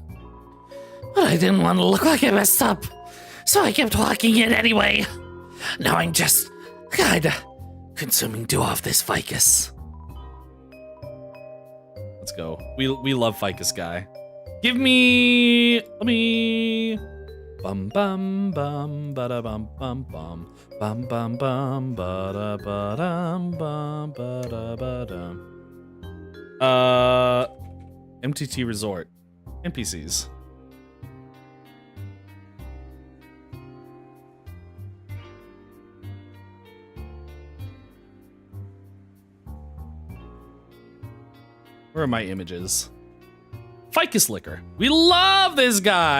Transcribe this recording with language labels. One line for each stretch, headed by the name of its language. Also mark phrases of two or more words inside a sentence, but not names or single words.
English: But I didn't want to look like I messed up, so I kept walking in anyway. Now I'm just kinda consuming dew off this ficus. Let's go. We love ficus guy. Give me... Let me... Bum bum bum bada bum bum bum. Bum bum bum bada bada bum bada bada. MTT Resort. NPCs. Where are my images? Ficus Liquor. We love this guy.